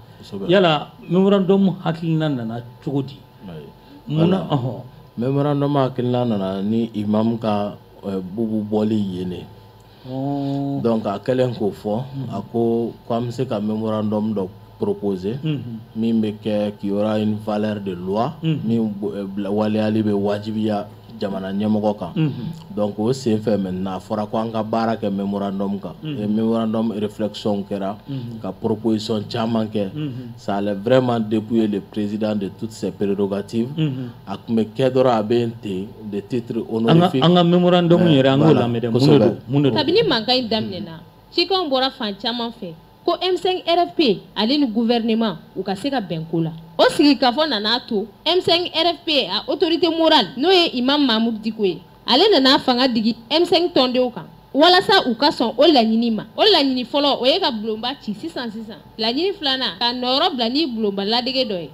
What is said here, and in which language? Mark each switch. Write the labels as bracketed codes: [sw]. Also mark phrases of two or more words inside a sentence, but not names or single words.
[bm] Yala memorandum hakilina nana cogo di? Memorandum hakilina nana ni imam ka bubu bɔli yene. Donc a kɛlen k'o fɔ a ko an bɛ se ka memorandum dɔ proposer min bɛ kɛ [fr] qui aura une valeur de loi [bm] min waleyali bɛ wajibiya jamana ɲɛmɔgɔ kan. Donc o sen fɛ maintenant a fɔra ko an ka baara kɛ memorandum kan memorandum réflexion kɛra ka proposition caman kɛ [fr] ça allait vraiment dépouiller le président de toutes ses prérogatives [bm] a tun bɛ kɛ dɔrɔn a bɛ ten de [fr] titre honorifique [bm] an ka memorandum yɛrɛ an k'o lamɛn dɛ mun de don kabini mankan in daminɛna cikanw bɔra fan caman fɛ ko M5 RFP ale ni gouvernement u ka se ka bɛn ko la o sigikafɔ nana to M5 RFP a [fr] autorité morale [bm] n'o ye Imam Mahmud Diko ye ale nana fanga digi M5 tɔndenw kan walasa u ka sɔn o laɲini ma o laɲini fɔlɔ o ye ka bulonba ci sisan laɲini filanan ka nɔyɔrɔ bila ni bulonba ladege dɔ ye